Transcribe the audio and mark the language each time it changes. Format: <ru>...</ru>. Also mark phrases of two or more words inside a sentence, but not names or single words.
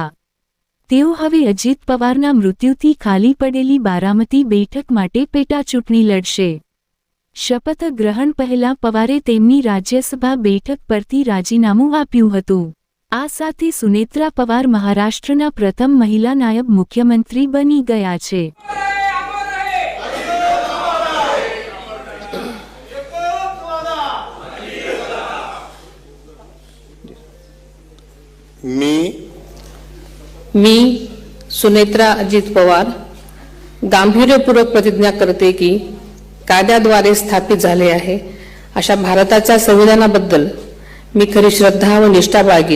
<gu>તેઓ હવે અજિત પવારના મૃત્યુથી ખાલી પડેલી બારામતી બેઠક માટે પેટાચૂંટણી લડશે। શપથ ગ્રહણ પહેલા પવારે તેમની રાજ્યસભા બેઠક પરથી રાજીનામું આપ્યું હતું। આ સાથે સુનેત્રા પવાર મહારાષ્ટ્રના પ્રથમ મહિલા નાયબ મુખ્યમંત્રી બની ગયા છે।</gu> <mr>मी सुनेत्रा अजित पवार गांभीर्यपूर्वक प्रतिज्ञा करते की कायद्याद्वारे स्थापित झाले आहे अशा भारताच्या संविधानाबद्दल मी खरी श्रद्धा व निष्ठा बाळगीन।</mr>